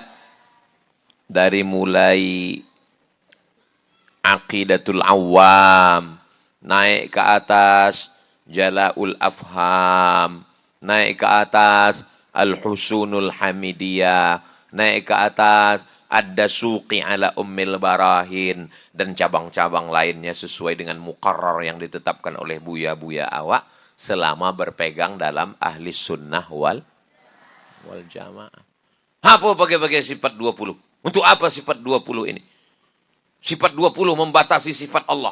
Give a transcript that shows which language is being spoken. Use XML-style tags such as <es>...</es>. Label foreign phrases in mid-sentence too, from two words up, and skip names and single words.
<id>Dari mulai aqidatul awam, naik ke atas jalaul afham, naik ke atas al-husunul hamidiyah, naik ke atas ad-dasuqi ala ummil barahin, dan cabang-cabang lainnya sesuai dengan muqarrar yang ditetapkan oleh buya-buya awak selama berpegang dalam</id> <ar>أهل السنة والجماعة.</ar> <id>Apa pakai sifat 20? Untuk apa sifat 20 ini? Sifat 20 membatasi sifat Allah.</id>